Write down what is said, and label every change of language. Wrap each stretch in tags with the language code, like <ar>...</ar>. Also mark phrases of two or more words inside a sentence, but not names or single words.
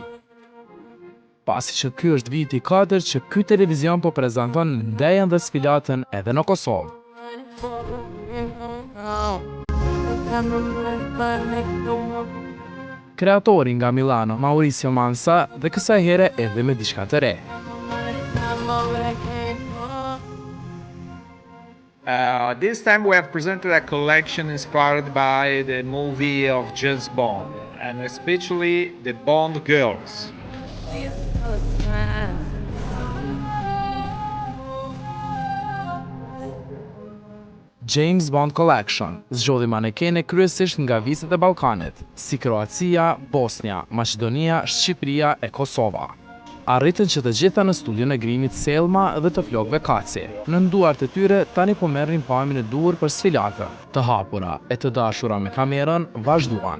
<sq>Pasi që ky është viti 4 që ky televizion po prezanton ndejën dhe sfilatën edhe në Kosovë. Kreatori nga Milano, Mauricio Mansa, dhe kësaj here edhe me diçka të re.</sq> <en>This time we have presented a collection inspired by the movie of James Bond, and especially the Bond girls.</en> <sq>James Bond Collection zgjodhi manekene kryesisht nga vizet e Ballkanit, si Kroacia, Bosnia, Maqedonia, Shqipëria e Kosova. Arritën që të gjitha në studion e grimit Selma dhe të flokëve Kaci. Në nduart e tyre tani po merrin pamjen e duhur për sfilatën. Të hapura e të dashura me kamerën vazhduan.</sq>